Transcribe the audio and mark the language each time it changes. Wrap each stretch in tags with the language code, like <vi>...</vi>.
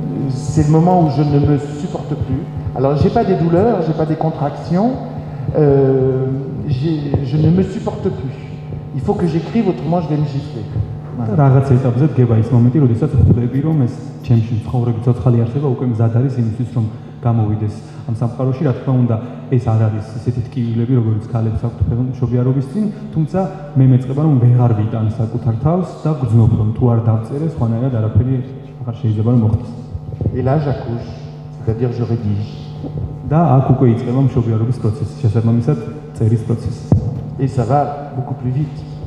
<fr>C'est le moment où je ne me supporte plus. Alors j'ai pas des douleurs, j'ai pas des contractions. Je ne me supporte plus. Il faut que j'écrive, autrement je vais me gifler.</fr> <ka>რაღაც ეტაპზე დგება ის მომენტი, როდესაც ხვდები, რომ ეს ჩემში ცხოვრების ცოცხალი არსება უკვე მზად არის იმისთვის, რომ გამოვიდეს ამ სამყაროში. რა თქმა უნდა, ეს არ არის ისეთი ტკივილები, როგორც ქალებს აქვთ მშობიარობის წინ, თუმცა მე მეწყება, რომ ვეღარ ვიტან საკუთარ თავს და გძნობ, რომ თუ არ დავწერე, სხვანაირად არაფერი აღარ შეიძლება რომ მოხდეს.</ka> <fr>Et là j'accouche, c'est-à-dire je rédige.</fr> <ka>და აქ უკვე იწყება მშობიარობის პროცესი, შესაბამისად წერის პროცესი.</ka> <fr>Et ça va beaucoup plus vite.</fr>